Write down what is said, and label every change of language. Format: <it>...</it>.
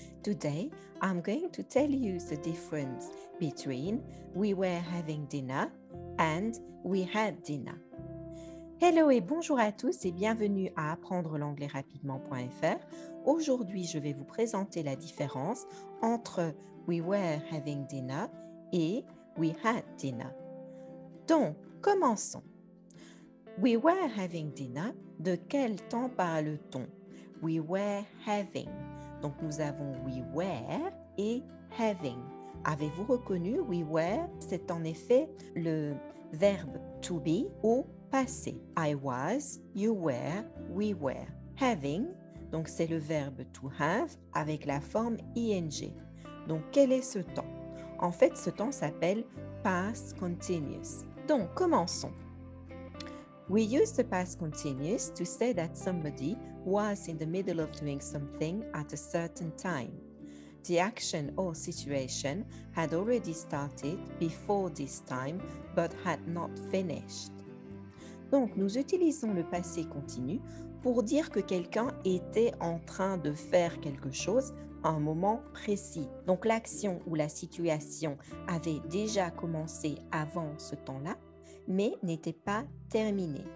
<en>Today I'm going to tell you the difference between we were having dinner and we had dinner.</en> <fr>Hello et bonjour à tous et bienvenue à apprendre l'anglais rapidement.fr. Aujourd'hui, je vais vous présenter la différence entre</fr> <en>we were having dinner</en> <fr>et</fr> <en>we had dinner.</en> <fr>Donc, commençons.</fr> <en>We were having dinner.</en> <fr>De quel temps parle-t-on?</fr> <en>We were having.</en> <fr>Donc, nous avons</fr> <en>we were</en> <fr>et having. Avez-vous reconnu</fr> <en>we were?</en> <fr>C'est en effet le verbe</fr> <en>to be</en> <fr>au passé.</fr> <en>I was, you were, we were. Having,</en> <fr>donc c'est le verbe</fr> <en>to have</en> <fr>avec la forme ing. Donc, quel est ce temps? En fait, ce temps s'appelle past continuous. Donc, commençons.</fr> <en>We use the past continuous to say that somebody was in the middle of doing something at a certain time. The action or situation had already started before this time but had not finished.</en> <fr>Donc, nous utilisons le passé continu pour dire que quelqu'un était en train de faire quelque chose à un moment précis. Donc, l'action ou la situation avait déjà commencé avant ce temps-là, mais n'était pas terminée.</fr>